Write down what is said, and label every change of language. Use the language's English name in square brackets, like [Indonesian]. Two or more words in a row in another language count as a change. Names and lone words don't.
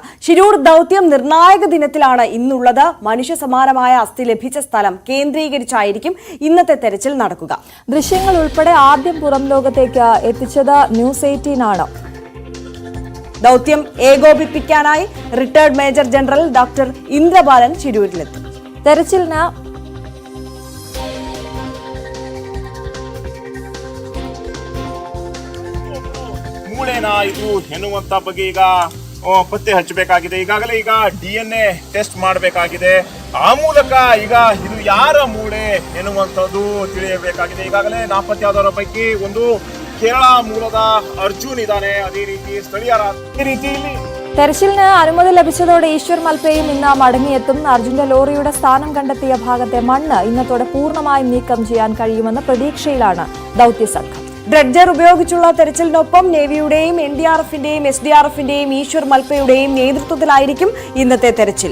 [Malayalam] ഷിരൂർ ദൗത്യം നിർണായക ദിനത്തിലാണ് ഇന്നുള്ളത്. മനുഷ്യ സമാനമായ അസ്ഥി ലഭിച്ച സ്ഥലം കേന്ദ്രീകരിച്ചായിരിക്കും ഇന്നത്തെ തെരച്ചിൽ നടക്കുക. ദൃശ്യങ്ങൾ ഉൾപ്പെടെ ആദ്യം പുറം ലോകത്തേക്ക് എത്തിച്ചത് ന്യൂസ് 18 ആണ്. ദൗത്യം ഏകോപിപ്പിക്കാനായി റിട്ടയർഡ് മേജർ ജനറൽ ഡോക്ടർ ഇന്ദ്രബാലൻ ഷിരൂരിലെത്തി. തെരച്ചിലിന് [Kannada] ಮೂಳೆನಾ ಇದು ಎನ್ನುವಂತ ಬಗ್ಗೆ ಈಗ ಪತ್ತೆ ಹಚ್ಚಬೇಕಾಗಿದೆ. ಈಗಾಗಲೇ ಈಗ DNA ಟೆಸ್ಟ್ ಮಾಡಬೇಕಾಗಿದೆ. ಆ ಮೂಲಕ ಈಗ ಇದು ಯಾರ ಮೂಳೆ ಎನ್ನುವಂಥದ್ದು ತಿಳಿಯಬೇಕಾಗಿದೆ. ಈಗಾಗಲೇ ನಾಪತ್ತೆಯಾದವರ ಪೈಕಿ ಒಂದು ಕೇರಳ ಮೂಲದ ಅರ್ಜುನ್ ಇದ್ದಾನೆ. ಅದೇ ರೀತಿ ಸ್ಥಳೀಯರ ರೀತಿಯಲ್ಲಿ [Malayalam] തെരച്ചിലിന് അനുമതി ലഭിച്ചതോടെ ഈശ്വർ മൽപ്പയും ഇന്ന് മടങ്ങിയെത്തും. അർജുന്റെ ലോറിയുടെ സ്ഥാനം കണ്ടെത്തിയ ഭാഗത്തെ മണ്ണ് ഇന്നത്തോടെ പൂർണ്ണമായും നീക്കം ചെയ്യാൻ കഴിയുമെന്ന പ്രതീക്ഷയിലാണ് ദൗത്യസംഘം. ഡ്രഡ്ജർ ഉപയോഗിച്ചുള്ള തെരച്ചിലിനൊപ്പം നേവിയുടെയും NDRFന്റെയും SDRFന്റെയും ഈശ്വർ മൽപ്പയുടെയും നേതൃത്വത്തിലായിരിക്കും ഇന്നത്തെ തെരച്ചിൽ.